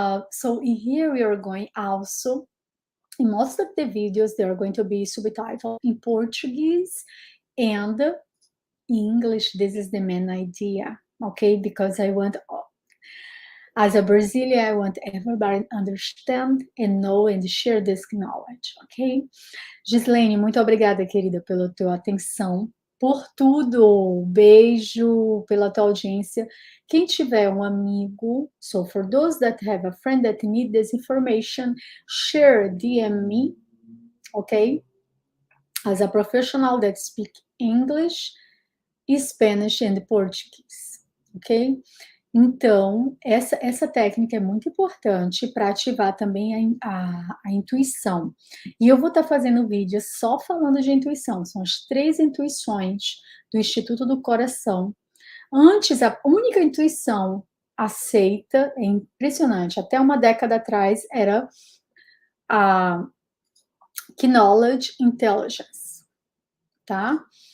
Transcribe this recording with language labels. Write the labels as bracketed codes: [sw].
[en] So in here we are going also, in most of the videos, there are going to be subtitles in Portuguese and English. This is the main idea, okay? Because I want, as a Brazilian, I want everybody to understand and know and share this knowledge, ok? [pt] Gislaine, muito obrigada, querida, pela tua atenção, por tudo. Beijo pela tua audiência. Quem tiver um amigo, [en] so for those that have a friend that need this information, share, DM me, ok? As a professional that speak English, Spanish and Portuguese, ok? [pt] Então, essa técnica é muito importante para ativar também a intuição. E eu vou estar fazendo vídeo só falando de intuição. São as 3 intuições do Instituto do Coração. Antes, a única intuição aceita, é impressionante, até uma década atrás, era a Knowledge Intelligence, tá?